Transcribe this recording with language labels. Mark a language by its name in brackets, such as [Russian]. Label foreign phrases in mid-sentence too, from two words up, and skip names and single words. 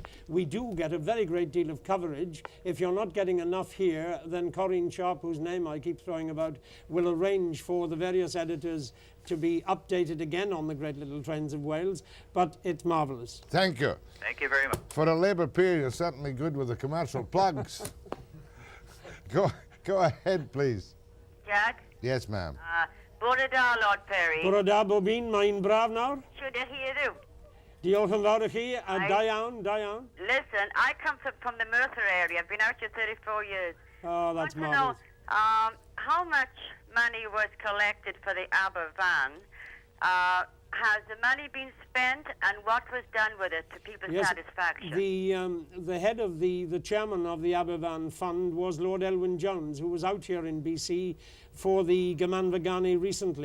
[English] We do get a very great deal of coverage. If you're not getting enough here, then Corinne Sharp, whose name I keep throwing about, will arrange for the various editors to be updated again on the great little trains of Wales, but it's marvellous. Thank you. Thank you very much. For a Labour peer, you're certainly good with the commercial plugs. Go ahead, please. Jack? Yes, ma'am. [Welsh] Bore da, Lord Parry. Bore da, Bobine, mae'n braf nawr. [English] Should I hear you? [Welsh] Diolch yn fawr I chi, a da iawn, da iawn. [English] Listen, I come from the Merthyr area. I've been out here 34 years. Oh, that's I want marvellous. to know how much money was collected for the Aberfan. Has the money been spent, and what was done with it to people's satisfaction? The head of the chairman of the Aberfan Fund was Lord Elwyn Jones, who was out here in BC for the Gamanvagani recently.